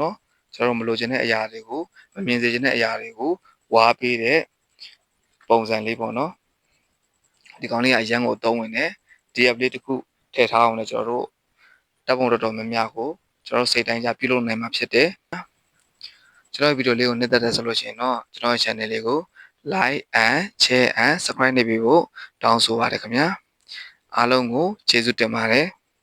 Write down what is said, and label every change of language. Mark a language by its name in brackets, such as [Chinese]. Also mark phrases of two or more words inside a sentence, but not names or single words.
[Burmese] နော်ကျွန်တော်တို့မလိုချင်တဲ့အရာတွေကိုမမြင်စေချင်တဲ့အရာတွေကိုဝါးပေးတဲ့ပုံစံလေးပေါ့နော်ဒီကောင်လေးကအရန်ကိုအသုံးဝင်တယ်ဒီ update တစ်ခုထည့်ထားအောင်လည်းကျွန်တော်တို့တပ်ပုံတော်တော်များများကိုကျွန်တော်စိတ်တိုင်းကြပြုလုပ်နိုင်မှာဖြစ်တယ်ကျွန်တော်ဗီဒီယိုလေးကိုနှစ်သက်တယ်ဆိုလို့ရှိရင်တော့ကျွန်တော်ရဲ့ channel လေးကို [English] like and share and subscribe [Burmese] နေပြီးဖို့တောင်းဆိုပါတယ်ခင်ဗျာအားလုံးကိုကျေးဇူးတင်ပါတယ်